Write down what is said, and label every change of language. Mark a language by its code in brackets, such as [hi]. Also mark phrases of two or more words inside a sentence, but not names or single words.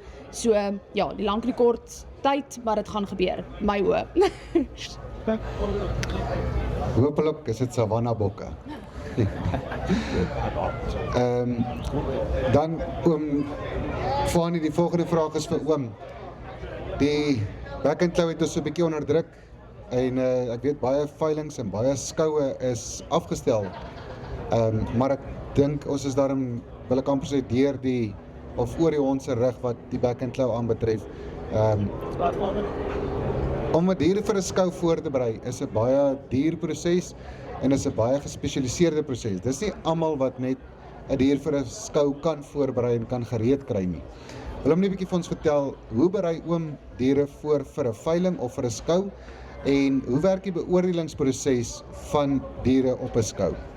[af] So ja, die lank en die kort tyd, maar dit gaan gebeur. My hoop. Hopelik is dit savanna bokke. Dan oom Fanie, die volgende vraag is vir oom. Die back and claw het ons so 'n bietjie onder druk en ek weet baie veilings en baie skoue is afgestel. Maar ek dink ons is daarom, wil ek amper sê, deur die of oor die hond se rug wat die back and claw aanbetref. Om 'n dier vir 'n skou voor te berei is 'n baie duur proses en is 'n baie gespesialiseerde proses. Dis nie almal wat net 'n dier vir 'n skou kan voorberei en kan gereed kry nie. Wil hom net 'n bietjie vir ons vertel, hoe berei oom diere voor vir 'n veiling of vir 'n skou en hoe werk die beoordelingsproses van diere op 'n skou?